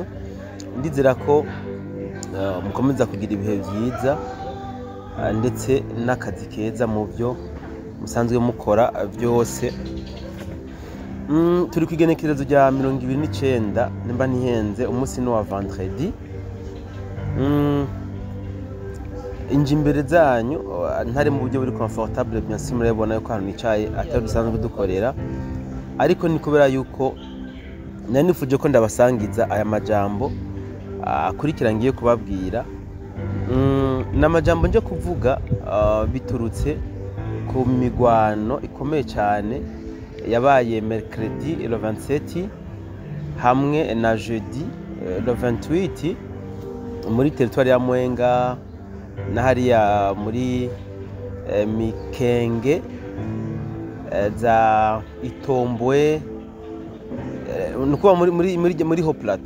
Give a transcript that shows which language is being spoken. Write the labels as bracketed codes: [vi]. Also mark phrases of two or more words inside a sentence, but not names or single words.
[rw] Ndizera ko mukomeza kugira ibihe byiza ndetse n'akazi keza mu byo musanzwe mukora byose. Turi kwigenekerezo rya 29 nimba ntihenze, umunsi no wa vendredi. Inji imbere zanyu ntari mu buryo buri comfortable, [fr] bien sûr [rw] murabona yuko hano nicaye atari dusanzwe dukorera, ariko ni kubera yuko nanifuje ko ndabasangiza aya majambo akurikira ngiye kubabwira. N'amajambo nje kuvuga biturutse ku migwano ikomeye cyane yabaye [fr] mercredi le 27 [rw] hamwe na [fr] jeudi le 28 [rw] muri territoire ya Mwenga na hariya muri Mikenge za Itombwe, nuko muri Haut Plateau.